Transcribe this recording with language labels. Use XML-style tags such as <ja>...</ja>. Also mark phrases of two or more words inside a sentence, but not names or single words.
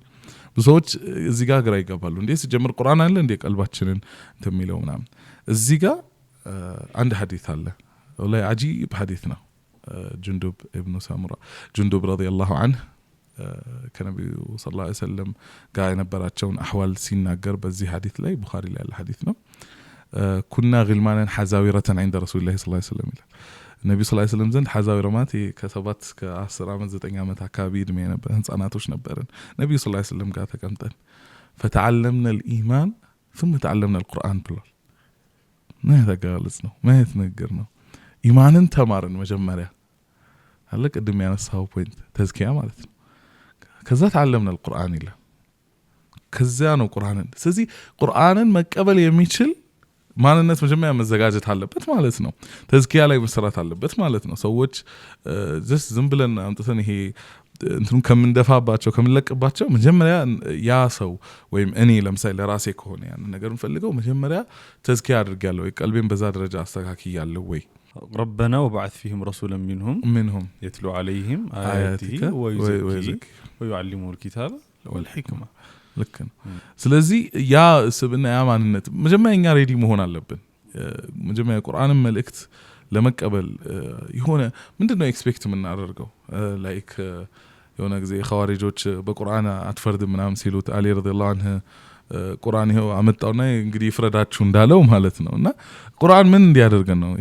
<am>ብዙዎች እዚህ ጋር ግራ ይገባሉ። እንዴ ሲጀምር ቁርአን አለ እንዴ ቀልባችንን እንደሚለው ምናምን። እዚህ ጋር አንድ ሐዲስ አለ</am> <ar>والله عجيب</ar> <am>ሐዲስ ነው። ጁንዱብ ኢብኑ ሳሙራ ጁንዱብ</am> <ar>رضي الله عنه</ar> <am>ከነብዩ</am> <ar>صلى الله عليه وسلم</ar> <am>ጋር የነበራቸውን አህዋል ሲናገር በዚህ ሐዲስ ላይ ቡኻሪ ላይ ያለ ሐዲስ ነው። ኩና</am> <ar>غلمانا حزاورة عند رسول الله صلى الله عليه وسلم</ar> <am>ነብዩ</am> <ar>صلى الله عليه وسلم</ar> <am>ዘንድ ሐዛዊረ ማለት ከ7 እስከ 10 ዓመት 9 ዓመት አካባቢ እድሜ ነበር ህፃናቶች ነበርን። ነብዩ</am> <ar>صلى الله عليه وسلم</ar> <am>ጋር ተቀምጠን</am> <ar>فتعلمنا الايمان ثم تعلمنا القرآن</ar> <am>ብሏል። ምን ተጋለጽ ነው ማለት ነገር ነው። ኢማንን ተማርን መጀመሪያ አለ ቅድም ያነሳው ፖይንት ተዝኪያ ማለት ነው። ከዛ</am> <ar>تعلمنا القرآن</ar> <am>ይላል። ከዛ ነው ቁርአንን ስለዚህ ቁርአንን መቀበል የሚችል ማንነት መጀመሪያ መዘጋጀት አለበት ማለት ነው። ተዝኪያ ላይ መሰራት አለበት ማለት ነው። ሰዎች ዝም ብለን አምጥተን ይሄ እንትኑ ከምንደፋባቸው ከምንለቅባቸው መጀመሪያ ያ ሰው ወይም እኔ ለምሳሌ ለራሴ ከሆነ ያን ነገር እንፈልገው መጀመሪያ ተዝኪያ አድርጋለሁ ወይ ቀልቤን በዛ ደረጃ አስተካክያለሁ ወይ</am> <ar>ربنا وبعث فيهم رسولا منهم يتلو عليهم آياته ويعلمهم الكتاب والحكمة</ar> <am>ልክ ነው። ስለዚህ ያ ስብና ያ ማንነት መጀመሪያ ሬዲ መሆን አለብን። መጀመሪያ ቁርአንን መልእክት ለመቀበል የሆነ ምንድነው ኤክስፔክት የምናደርገው ላይክ የሆነ ጊዜ ኸዋሪጆች በቁርአን አትፈርድም ምናምን ሲሉት አሊ</am> <ar>رضي الله عنه</ar> <am>ቁርአን ይሄው አመጣውና እንግዲህ ፍረዳችሁ እንዳለው ማለት ነው። እና ቁርአን ምን እንዲያደርገን ነው?</am>